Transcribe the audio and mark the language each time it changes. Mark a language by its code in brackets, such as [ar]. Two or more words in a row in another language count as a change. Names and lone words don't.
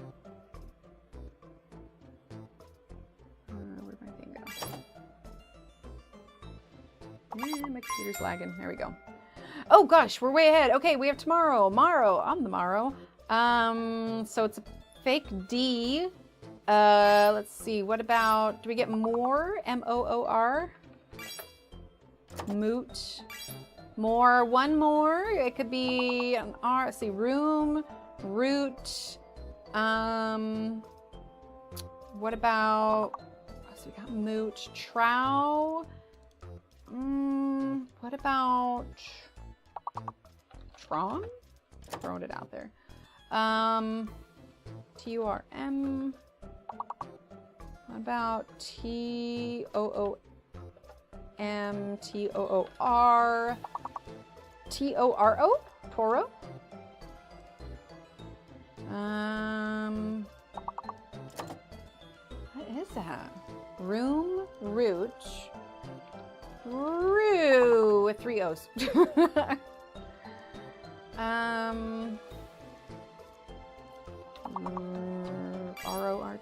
[en] Where'd my thing go? My computer's lagging. There we go. Oh gosh, we're way ahead. Okay, we have tomorrow. I'm the morrow. So it's a fake D. Let's see. What about, do we get more? M-O-O-R? Moot. More. 1 more. It could be an R. Let's see. Room. Root. What about, so we got moot. Trow. What about Tron? Throwing it out there. T-U-R-M. about T-O-O-M-T-O-O-R, T-O-R-O, Toro? What is that? Room, Rooch, Roo, with 3 O's. R-O-R-T.